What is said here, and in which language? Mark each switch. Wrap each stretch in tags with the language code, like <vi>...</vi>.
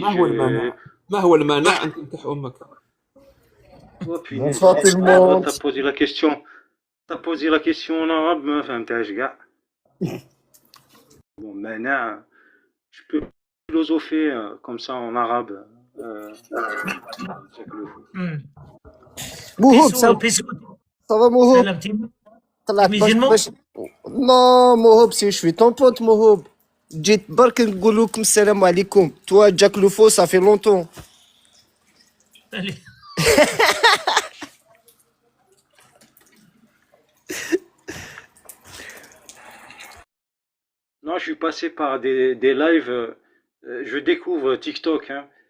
<ar>ما هو المانع؟ ما هو المانع أن تنكح أمك؟</ar> <fr>Oh punaise. Bonsoir tout le Ah, monde. t'as posé la question. T'as posé la question en arabe,</fr> <ar>ما فهمتهاش كاع.</ar> <fr>Bon, maintenant, je peux philosopher comme ça en arabe. Jacques Le Fou. Mouhoub, ça va Mouhoub?</fr> <ar>طلعت باش</ar> <fr>Non, Mouhoub, si je suis ton pote, Mouhoub.</fr> <ar>جيت برك نقول لكم السلام عليكم.</ar> <fr>Toi, Jack Le Fou, ça fait longtemps. Non, je suis passé par des lives. Je découvre TikTok, hein.</fr>